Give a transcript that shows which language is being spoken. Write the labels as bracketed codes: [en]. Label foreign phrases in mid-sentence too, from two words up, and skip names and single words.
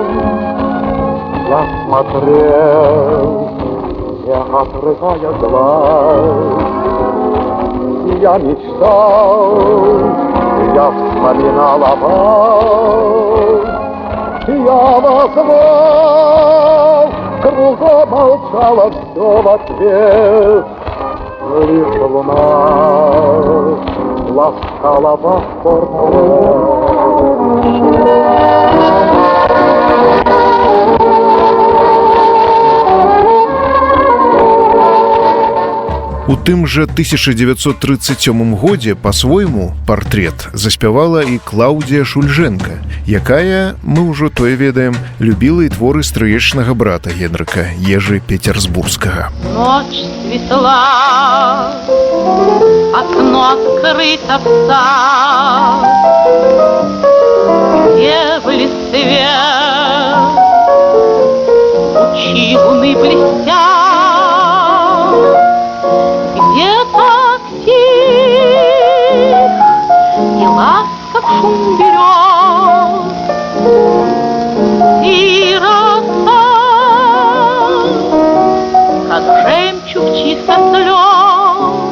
[ru] Я смотрел, не отрывая глаз, я мечтал, я вспоминал о вас, я вас звал, кругом молчало все в ответ, лишь луна ласкала ваш портрет. [be] У тым жа 1937 годзе па-свойму «Партрэт» заспявала і Клаўдзія Шульжэнка. якая, мы ўжо тое ведаем, любіла і творы стрыечнага брата Генрыка, Ежы Петербургскага. [ru] Ночь светла, окно открыто в сад, где в листве лучи луны блестят, где так тих и ласков шум берез, и роса, как жемчуг чисто слез.